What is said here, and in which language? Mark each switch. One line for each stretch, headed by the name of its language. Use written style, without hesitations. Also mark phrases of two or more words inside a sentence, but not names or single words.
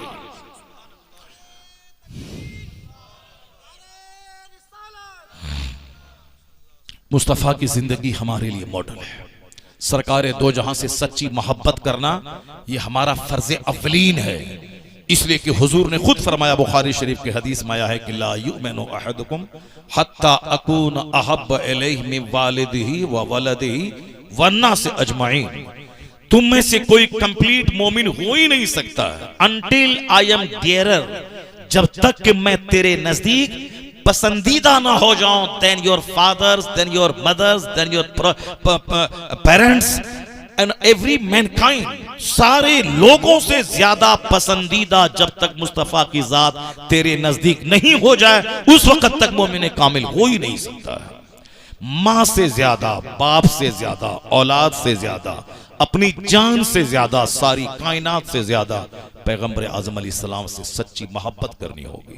Hindi: मुस्तफा की जिंदगी हमारे लिए मॉडल है। सरकार दो जहां से सच्ची मोहब्बत करना ये हमारा फर्ज अवलीन है, इसलिए कि हुजूर ने खुद फरमाया, बुखारी शरीफ के हदीस में आया है कि
Arabic: لا يؤمن أحدكم حتى أكون أحب إليه من والده وولده والناس أجمعين.
Hindi: तुम में से कोई कंप्लीट मोमिन हो ही नहीं सकता
English: until I am dearer,
Hindi: जब तक कि मैं तेरे नजदीक पसंदीदा ना हो जाऊं,
English: then your fathers, then your mothers, then your parents and every mankind,
Hindi: सारे लोगों से ज्यादा पसंदीदा जब तक मुस्तफा की जात तेरे नजदीक नहीं हो जाए, उस वक्त तक मोमिन कामिल हो ही नहीं सकता है। मां से ज्यादा, बाप से ज्यादा, औलाद से ज्यादा, अपनी जान से ज्यादा, सारी कायनात से ज्यादा पैगंबर आजम अलैहिस्सलाम से सच्ची मोहब्बत करनी होगी।